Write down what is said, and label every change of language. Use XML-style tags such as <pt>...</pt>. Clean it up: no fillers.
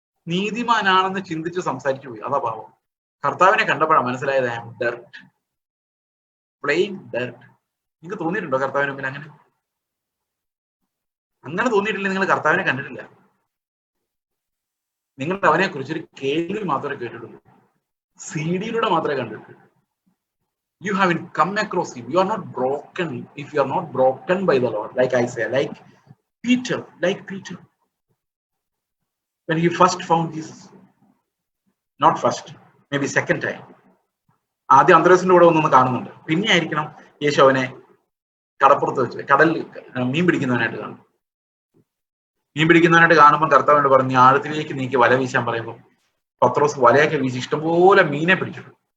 <ml>നീതിമാനാണെന്ന് ചിന്തിച്ച് സംസാരിച്ചു പോയി, അതാ പാപം. കർത്താവിനെ കണ്ടപ്പോഴാണ് മനസ്സിലായത്,</ml> <en>I am dirt, plain dirt.</en> <ml>നിങ്ങൾക്ക് തോന്നിയിട്ടുണ്ടോ കർത്താവിന് മുമ്പിൽ അങ്ങനെ? അങ്ങനെ തോന്നിയിട്ടില്ല. നിങ്ങൾ കർത്താവിനെ കണ്ടിട്ടില്ല. നിങ്ങൾ അവനെ കുറിച്ചൊരു കേൾവി മാത്രമേ കേട്ടിട്ടുള്ളൂ, CD-യിലൂടെ മാത്രമേ കണ്ടിട്ടുള്ളൂ.</ml> <en>You haven't come across him. You are not broken if you are not broken by the Lord. Like I say, like Peter. When he first found Jesus. Not first, maybe second time.</en> <ml>ആദ്യം അന്ത്രയോസിന്റെ കൂടെ ഒന്നൊന്ന് കാണുന്നുണ്ട്. പിന്നെ ആയിരിക്കണം യേശു അവനെ കടപ്പുറത്ത് വെച്ച് കടലിൽ മീൻ പിടിക്കുന്നവനായിട്ട് കാണും. മീൻ പിടിക്കുന്നവനായിട്ട് കാണുമ്പോൾ കർത്താവിനോട് പറഞ്ഞു, ആഴത്തിലേക്ക് നീക്കി വല വീശാൻ പറയുമ്പോൾ പത്രോസ് വലയൊക്കെ വീശി ഇഷ്ടംപോലെ മീനെ പിടിച്ചിട്ടു.</ml>